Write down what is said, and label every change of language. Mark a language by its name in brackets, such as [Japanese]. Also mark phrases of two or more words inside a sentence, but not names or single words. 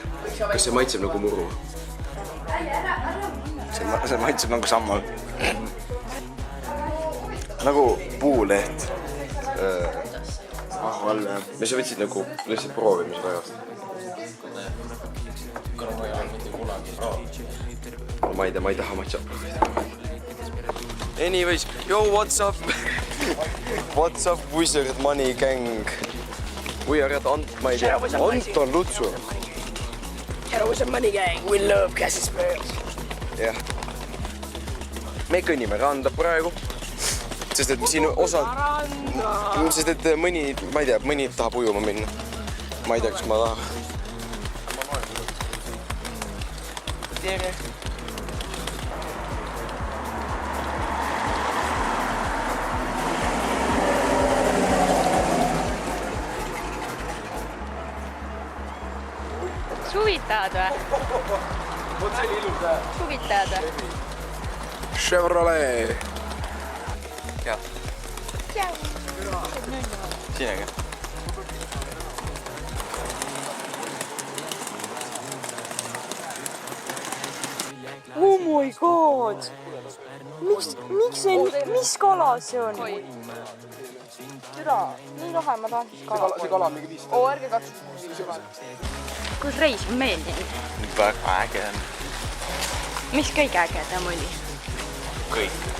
[Estonian] Kas see maitseb nagu muru? See maitseb nagu sammal. Nagu puuleht. Me sa võtsid nagu lihtsalt proovimise pärast. Ma ei taha matšat proovida. [English] Anyways, yo, what's up? What's up, Wizard Money Gang? We are at Anton Lutsu. Hello, Wizard Money Gang. We love Cassie Spurs. [Estonian] Jah. Me kõnnime randa praegu. Sest et siin osad... Sest et mõni, ma ei tea, mõni tahab ujuma minna. Ma ei tea, kas ma tahan. Tere. Suvitad või? Vot see oli ilus tähe. Suvitad või? Chevrolet. Jah. Sinega. Oh my god! Mis kala see on? Türa, nii lahe, ma tahan siis kala. See kala on mingi 500. Oo, ärge katsuge. Kus reis on meeldinud? Väga äge on. Mis kõige ägedam oli? Kõik.